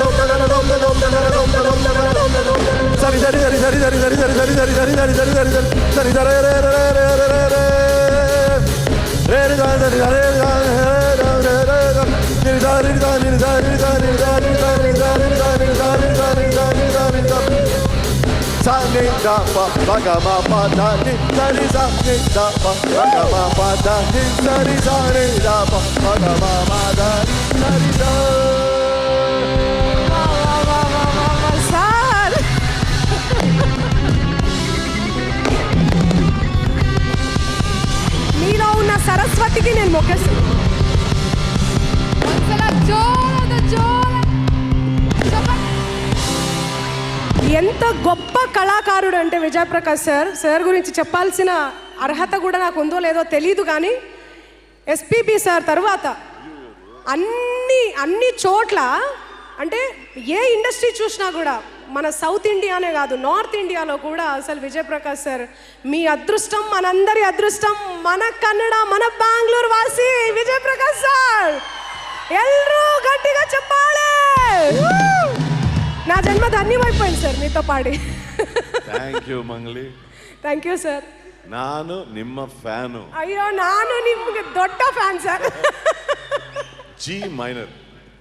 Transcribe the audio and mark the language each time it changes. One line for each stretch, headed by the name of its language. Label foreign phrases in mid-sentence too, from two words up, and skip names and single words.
Telugu: ದಂ ದ ದನ ದಂ ದ ದಂ ದ ದನ ದಂ ದ ದಂ ದ ದನ ದಂ ದ ದಂ ಸರಿ ಸರಿ ಸರಿ ಸರಿ ಸರಿ ಸರಿ ಸರಿ ಸರಿ ಸರಿ ಸರಿ ಸರಿ ಸರಿ ಸರಿ ಸರಿ ಸರಿ ರೇ ರೇ ರೇ ರೇ ರೇ ರೇ ರೇ ರೇ ರಿ ದ ರಿ ದ ರೇ ರಿ ದ ರೇ ರೇ ದ ನಿ ದ ರಿ ದ ನಿ ದ ರಿ ದ ನಿ ದ ರಿ ದ ನಿ ದ ರಿ ದ ನಿ ದ ರಿ ದ ನಿ ದ ನಿ ದ ನಿ ದ sa ni da pa pa ga ma pa da ni sa ni da pa pa ga ma pa da ni sa ni da pa pa ga ma ma da ni sa ni da సార్ మీలో ఉన్న సరస్వతికి నేను మొక్కేస్తాను.
Kannada: ಒಂದ್ಸಲ ಜೋರಾದ ಚಪ್ಪಾಳೆ.
Telugu: ఎంత గొప్ప కళాకారుడు అంటే విజయప్రకాష్ సార్ గురించి చెప్పాల్సిన అర్హత కూడా నాకు ఉందో లేదో తెలియదు, కానీ ఎస్పీబీ సార్ తర్వాత అన్ని చోట్ల అంటే ఏ ఇండస్ట్రీ చూసినా కూడా మన సౌత్ ఇండియానే కాదు నార్త్ ఇండియాలో కూడా అసలు విజయప్రకాష్ సార్ మీ అదృష్టం, మనందరి అదృష్టం, మన కన్నడ, మన బెంగళూరు వాసి విజయప్రకాష్ సార్. ఎల్లరూ గట్టిగా చెప్పాలి. నా జన్మ ధన్యమైపోయింది సార్ మీతో పాడి.
English: thank you Mangli. thank you sir.
Kannada: ನಾನು ನಿಮ್ಮ ಫ್ಯಾನು. ಅಯ್ಯೋ, ನಾನು ನಿಮ್ಗೆ ದೊಡ್ಡ ಫ್ಯಾನ್ ಸರ್.
English: G minor